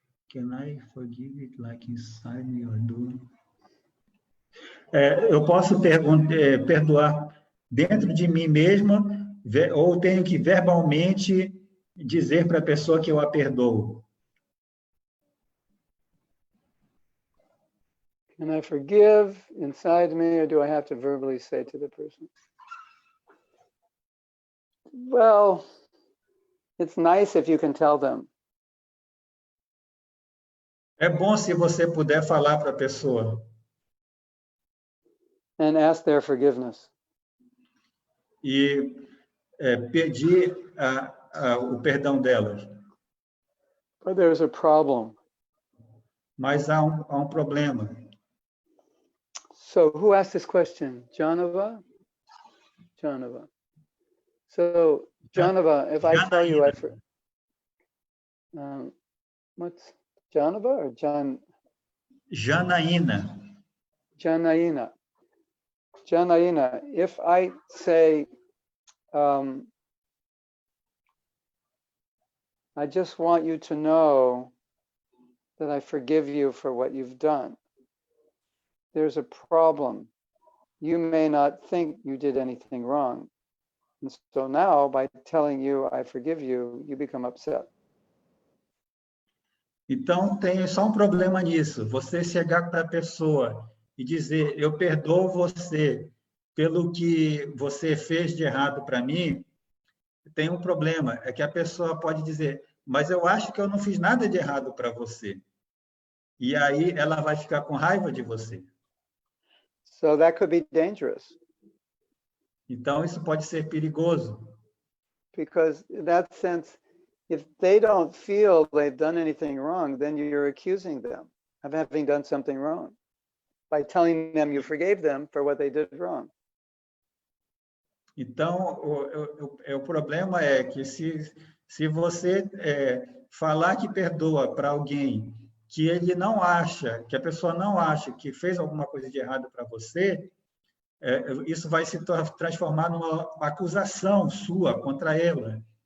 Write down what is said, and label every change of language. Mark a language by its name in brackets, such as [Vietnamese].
[English] Can I forgive it like inside me or do? [Portuguese] Eu posso perdoar dentro de mim mesma, ou tenho que verbalmente dizer para a pessoa que eu a perdoo? [English] Can I forgive inside me, or do I have to verbally say to the person? Well, it's nice if you can tell them. [Portuguese] É bom se você puder falar para a pessoa. [English] And ask their forgiveness. [Portuguese] E pedir o perdão delas. [English] But there's a problem. [Portuguese] Mas há um problema. [English] So who asked this question? Janava? Janava. So Janava, if I tell you what's Janava or Jan? Janaína. Janaína. Janaína, if I say, I just want you to know that I forgive you for what you've done. There's a problem. You may not think you did anything wrong. And so now, by telling you I forgive you, you become upset. [Portuguese] Então, tem só um problema nisso. Você chegar para a pessoa e dizer, eu perdoo você pelo que você fez de errado para mim, tem um problema. É que a pessoa pode dizer, mas eu acho que eu não fiz nada de errado para você. E aí ela vai ficar com raiva de você. [English] So that could be dangerous. [Portuguese] Então, isso pode ser perigoso. [English] Because in that sense, if they don't feel they've done anything wrong, then you're accusing them of having done something wrong by telling them you forgave them for what they did wrong. [Portuguese] Então, o problema é que se você falar que perdoa para alguém que ele não acha, que a pessoa não acha que fez alguma coisa de errado para você, isso vai se transformar numa acusação sua contra ela.